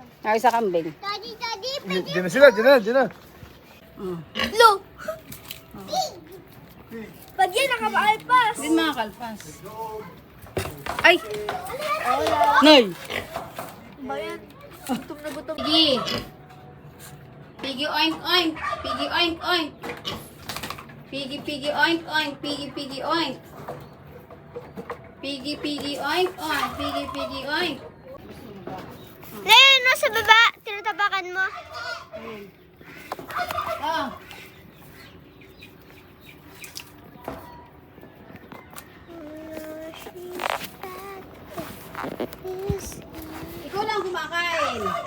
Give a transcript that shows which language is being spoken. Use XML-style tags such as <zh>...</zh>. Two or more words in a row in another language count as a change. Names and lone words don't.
<tl>Ay, sa kambing. Daddy, Diyan na sila, diyan na, diyan na. Lo! Pag yan, nakapaalpas. Hindi makakalpas. Ay! Nay! Ba yan? Gutom na gutom. Piggy!</tl> <en>Piggy oink oink! Piggy oink oink! Piggy piggy oink oink! Piggy piggy oink! Piggy piggy oink oink! Piggy piggy oink!</en> <tl>Leon, nasa baba. Tinatapakan mo. Ah! Ikaw lang kumakain.</tl>